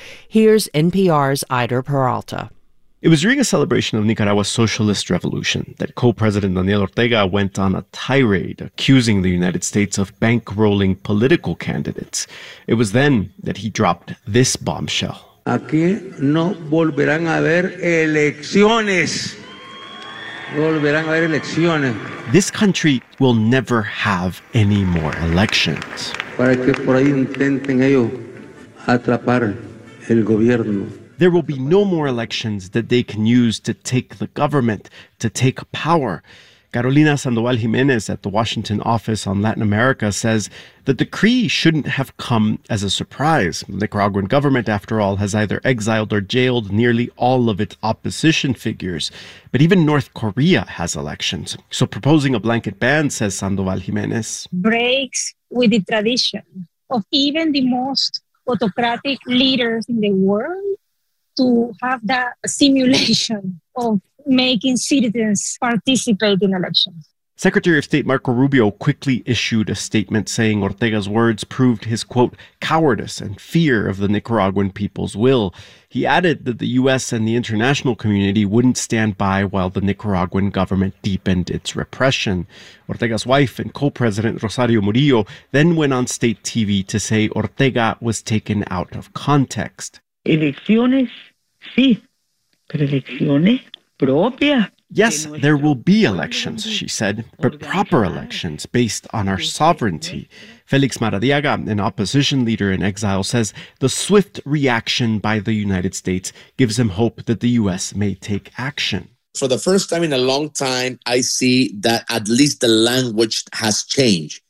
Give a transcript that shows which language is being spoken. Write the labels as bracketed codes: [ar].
[en] Here's NPR's Ider Peralta. It was during a celebration of Nicaragua's socialist revolution that co-president Daniel Ortega went on a tirade accusing the United States of bankrolling political candidates. It was then that he dropped this bombshell. [es] Aquí no volverán a haber elecciones. Volverán a haber elecciones. [en] This country will never have any more elections. [es] Para que por ahí intenten ellos atrapar el gobierno. [en] There will be no more elections that they can use to take the government, to take power. Carolina Sandoval Jimenez at the Washington office on Latin America says the decree shouldn't have come as a surprise. The Nicaraguan government, after all, has either exiled or jailed nearly all of its opposition figures. But even North Korea has elections. So proposing a blanket ban, says Sandoval Jimenez, breaks with the tradition of even the most autocratic leaders in the world to have that simulation of making citizens participate in elections. Secretary of State Marco Rubio quickly issued a statement saying Ortega's words proved his, quote, cowardice and fear of the Nicaraguan people's will. He added that the U.S. and the international community wouldn't stand by while the Nicaraguan government deepened its repression. Ortega's wife and co-president Rosario Murillo then went on state TV to say Ortega was taken out of context. [es] Elecciones, sí, pero elecciones propias. [en] Yes, there will be elections, she said, but proper elections based on our sovereignty. Félix Maradiaga, an opposition leader in exile, says the swift reaction by the United States gives him hope that the U.S. may take action. For the first time in a long time, I see that at least the language has changed.